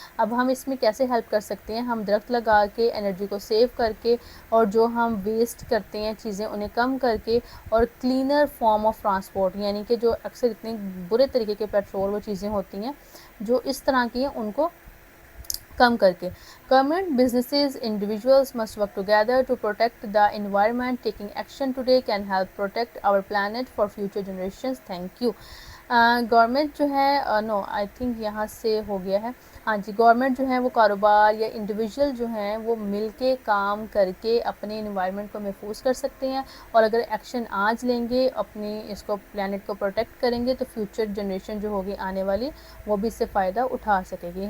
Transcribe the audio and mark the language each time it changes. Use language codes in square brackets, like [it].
[ur] اب ہم اس میں کیسے ہیلپ کر سکتے ہیں؟ ہم درخت لگا کے، انرجی کو سیو کر کے، اور جو ہم ویسٹ کرتے ہیں چیزیں انہیں کم کر کے، اور [en] cleaner form of transport, [ur] یعنی کہ جو اکثر اتنے برے طریقے کے پیٹرول وہ چیزیں ہوتی ہیں جو اس طرح کی ہیں ان کو کم کر کے۔ [en] Government, businesses, individuals must work together to protect the environment. Taking action today can help protect our planet for future generations. Thank you. [ur] Government جو ہے [en] no I think [ur] یہاں سے ہو گیا ہے. ہاں جی, گورنمنٹ جو ہے وہ کاروبار یا انڈیویژل جو ہیں وہ مل کے کام کر کے اپنے انوائرمنٹ کو محفوظ کر سکتے ہیں, اور اگر ایکشن آج لیں گے, اپنی اس کو پلانٹ کو پروٹیکٹ کریں گے, تو فیوچر جنریشن جو ہوگی آنے والی وہ بھی اس سے فائدہ اٹھا سکے گی.